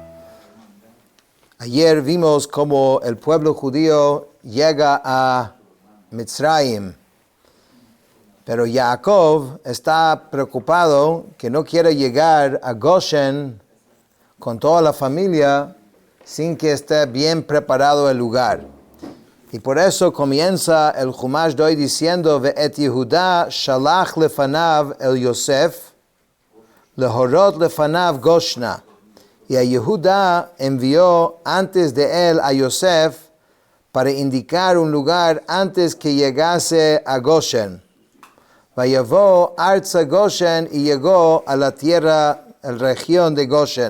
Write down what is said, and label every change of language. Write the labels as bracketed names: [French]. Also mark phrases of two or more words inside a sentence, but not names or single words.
[Spanish] Ayer vimos cómo el pueblo judío llega a Mitzrayim, pero Jacob está preocupado que no quiere llegar a Goshen con toda la familia sin que esté bien preparado el lugar. Y por eso comienza el Chumash de hoy diciendo: [Hebrew] ואת יהודה שלח לפניו אל יוסף להורות לפניו גשנה. [Spanish] Y a Yehuda envió antes de él a Yosef para indicar un lugar antes que llegase a Goshen. [Hebrew] ויבאו ארצה גשן, [Spanish] y llegó a la tierra, la región de Goshen.